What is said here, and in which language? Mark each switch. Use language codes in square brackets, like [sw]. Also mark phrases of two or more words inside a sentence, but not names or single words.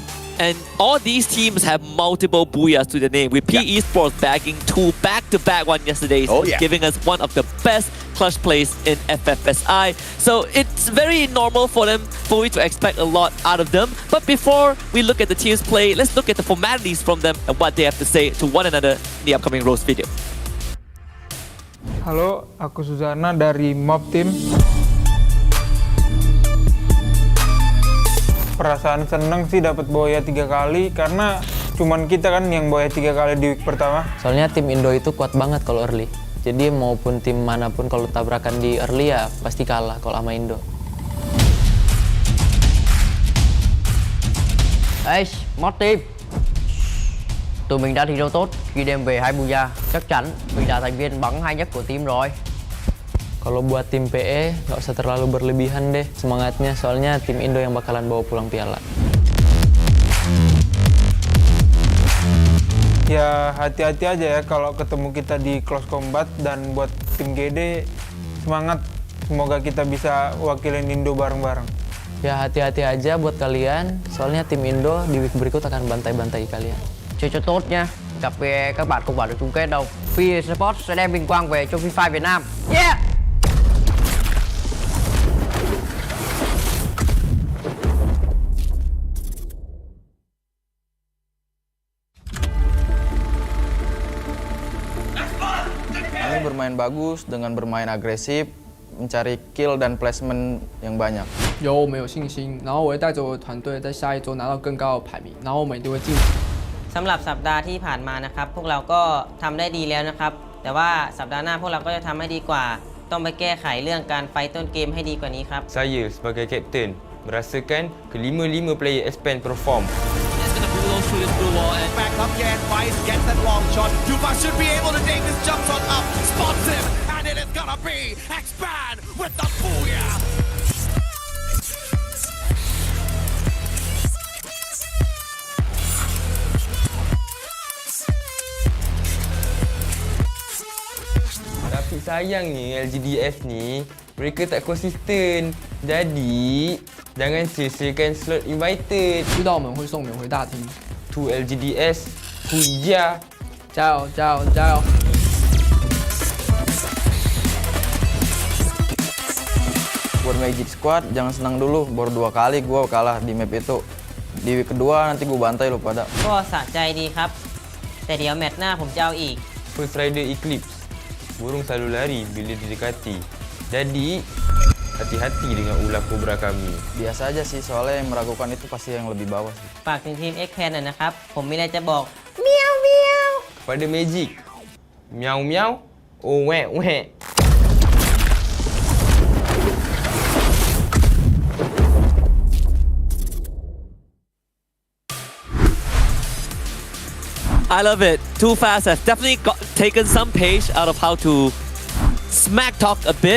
[en] And all these teams have multiple booyahs to their name, with PE Sports bagging 2 back-to-back one yesterday, giving us one of the best clutch plays in FFSI. So it's very normal for we to expect a lot out of them. But before we look at the teams play, let's look at the formalities from them and what they have to say to one another in the upcoming roast video. [id] Halo, aku Suzana dari Mob Team. Perasaan seneng sih dapat boya 3 kali, karena cuman kita kan yang boya 3 kali di week pertama. Soalnya tim Indo itu kuat banget kalau early. Jadi maupun tim manapun kalau tabrakan di early ya pasti kalah kalau sama Indo. [vi] Ê, Mod Team, tụi mình đã thi đấu tốt khi đem về 2 booyah. Chắc chắn mình là thành viên bắn hay nhất của team rồi. [id] Kalau buat tim PE nggak usah terlalu berlebihan deh semangatnya, soalnya tim Indo yang bakalan bawa pulang piala. Ya hati-hati aja ya kalau ketemu kita di [en] close combat, [id] dan buat tim GD semangat, semoga kita bisa wakilin Indo bareng-bareng. Ya hati-hati aja buat kalian, soalnya tim Indo di week berikut akan bantai-bantai kalian. [vi] Chơi cho tốt nha, gặp về các bạn không vào được chung kết đâu. FreeFire Sports sẽ đem vinh quang về cho FreeFire Việt Nam. Yeah! [id] Kami bermain bagus dengan bermain agresif, mencari kill dan placement yang banyak。 [zh] 有我们有信心，然后我会带着我的团队在下一周拿到更高的排名，然后我们一定会进。 [th] สำหรับสัปดาห์ที่ผ่านมานะครับพวกเราก็ทำได้ดีแล้วนะครับแต่ว่าสัปดาห์หน้าพวกเราก็จะทำให้ดีกว่าต้องไปแก้ไขเรื่องการไฟต้นเกมให้ดีกว่านี้ครับ [ms] Saya sebagai kapten merasakan kelima-lima player [en] expand perform. Back up again, Vice gets that long shot. Tufa should be able to take this jump shot up, spots him, and it is gonna be expand with the booyah. [ms] Tapi sayangnya LGDF ni mereka tak konsisten. Jadi jangan sia-siakan [en] slot invited. [zh] 知道我们会送免回大厅。 [en] To LGDS, Huija. [zh] 加油加油加油！ [id] Buat Magic Squad jangan senang dulu, baru 2 kali gue kalah di map itu. Di week kedua nanti gue bantai lo pada. [th] ก็สะใจดีครับแต่เดี๋ยวแมตช์หน้าผมจะเอาอีก [en] First Rider Eclipse. [ms] Burung selalu lari bila didekati. Jadi hati-hati dengan ular kobra kami. [id] Biasa aja sih, soalnya yang meragukan itu pasti yang lebih bawah sih. [th] ฝากถึงทีม X-Pan หน่อยนะครับผมมีอะไรจะบอกเมียวเมียว [id] Pada Magic, miau miau, oh wek wek. [en] I love it. Too Fast has definitely taken some page out of how to smack talk a bit.